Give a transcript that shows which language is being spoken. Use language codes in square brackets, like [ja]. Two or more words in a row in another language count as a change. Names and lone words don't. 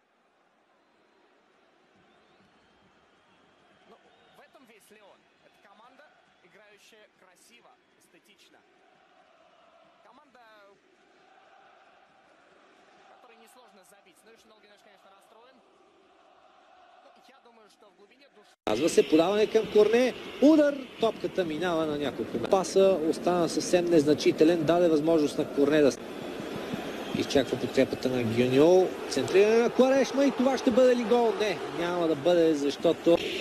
[ru] Ну, в этом весь Леон. Это команда, играющая красиво, эстетично. Команда, которой несложно забить. Ну и Шинолгинаш, конечно, расстроен. Но я думаю, что в глубине души... [bg] Казва се подаване към Корне. Удар. Топката минава на няколко. Паса остана съвсем незначителен. Даде възможност на Корне да... Изчаква подкрепата на Гюньол. Центриране на Куарешма и това ще бъде ли гол? Не, няма да бъде, защото...